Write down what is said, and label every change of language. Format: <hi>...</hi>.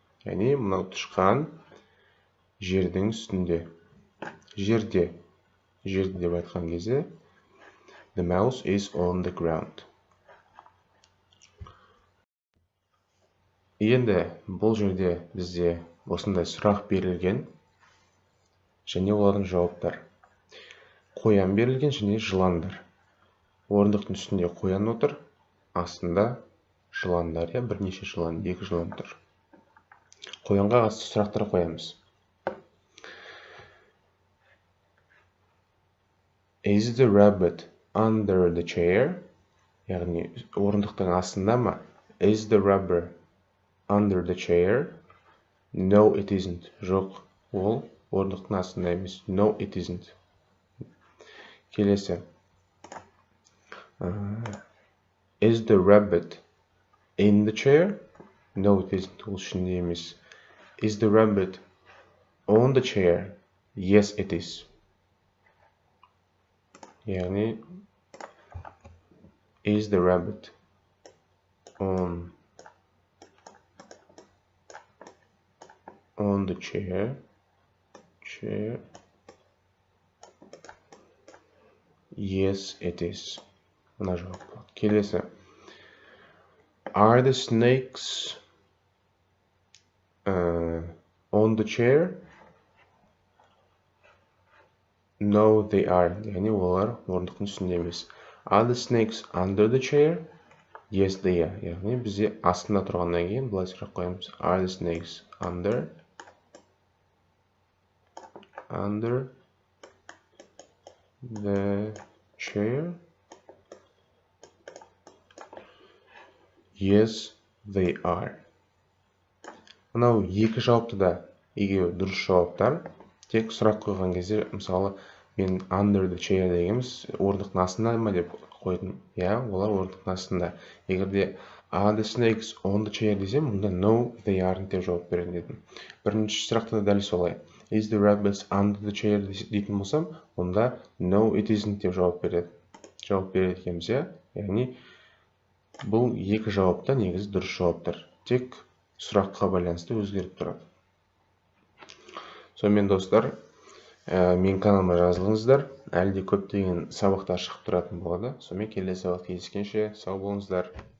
<kk>Яғни, мынау тышқан жердің үстінде. Жерде деп айтқан кезде</kk> <en>the mouse is on the ground.</en> <kk>Енді бұл жерде бізде осындай сұрақ берілген және олардың жауаптар. Қоян берілген және жыландар. Орындықтың үстінде қоян отыр, астында жыландар, бірнеше жылан, 2 жылан тұр. Қоянға қатысты сұрақтар қоямыз.</kk> <en>Is the rabbit under the chair?</en> <kk>Яғни, орындықтың астында ма?</kk> <en>Is the rabbit under the chair? No, it isn't.</en> <kk>Жоқ, ол орындықтың астында емес.</kk> <en>No, it isn't.</en> <kk>Келесі.</kk> <en>Is the rabbit in the chair? No, it isn't.</en> <kk>Ол ішінде емес.</kk> <en>Is the rabbit on the chair? Yes, it is. Яғни, is the rabbit on the chair? Yes, it is.</en> <kk>Мына жауап болады. Келесі.</kk> <en>Are the snakes on the chair? No, they are.</en> <kk>Яғни, олар орындықтың үстінде емес.</kk> <en>Are the snakes under the chair? Yes, they are.</en> <kk>Яғни, бізде астында тұрғаннан кейін былай сұрақ қоямыз.</kk> <en>Are the snakes under the chair? Yes, they are.</en> <kk>Мынау екі жауапты да екеуі дұрыс жауаптар. Тек сұрақ қойған кезде, мысалы, мен</kk> <en>under the chair</en> <kk>дегеніміз орындықтың астында ма деп қойдым. Олар орындықтың астында. Егерде</kk> <en>are the snakes on the chair</en> <kk>десем, мұнда</kk> <en>no, they aren't</en> <kk>деп жауап беретін дедім. Бірінші сұрақта дәл солай. Is the rabbit under the chair дейтін болсам, онда no, it isn't деп жауап береді екенбіз. Яғни, бұл екі жауапта негізі дұрыс жауаптар. Тек сұраққа байланысты өзгеріп тұрады. Сонымен достар, мен каналыма жазылыңыздар. Әлде көптеген сабақтар шығып тұратын болады. Сонымен келесі сабақта кездескенше сау болыңыздар.</kk>